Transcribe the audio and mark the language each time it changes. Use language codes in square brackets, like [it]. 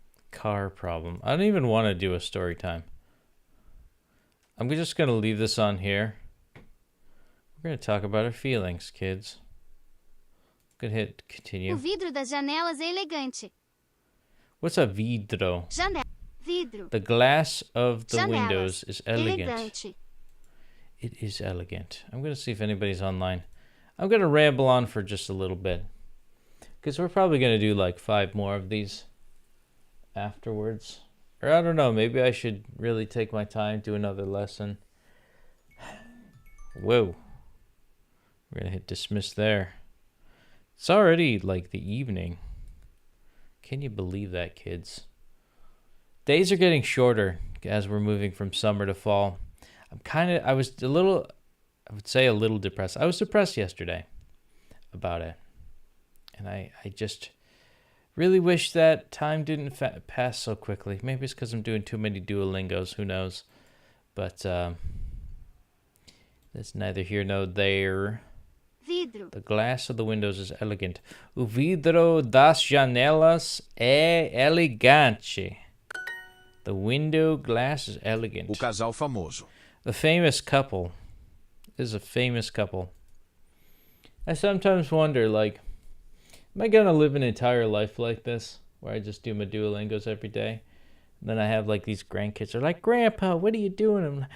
[en] Car problem. I don't even want to do a story time. I'm just going to leave this on here. We're going to talk about our feelings, kids. I'm going to hit continue. [pt] O vidro das janelas é elegante. [en] What's a vidro? [pt] Janela. Vidro. [en] The glass of the [pt] Janelas. [en] windows is elegant. [pt] Elegante. [en] It is elegant. I'm going to see if anybody's online. I'm going to ramble on for just a little bit. Because we're probably going to do like 5 more of these afterwards. Or I don't know, maybe I should really take my time, do another lesson. Whoa. We're going to hit dismiss there. It's already like the evening. Can you believe that, kids? Days are getting shorter as we're moving from summer to fall. I would say a little depressed. I was depressed yesterday about it. And I just Really wish that time didn't pass so quickly. Maybe it's because I'm doing too many Duolingos. Who knows? But that's neither here nor there. [pt] Vidro. [en] The glass of the windows is elegant. [pt] O vidro das janelas é elegante. [en] The window glass is elegant. [pt] O casal famoso. [en] The famous couple is a famous couple. I sometimes wonder, like, am I gonna live an entire life like this, where I just do my Duolingos every day? And then I have like these grandkids are like, Grandpa, what are you doing?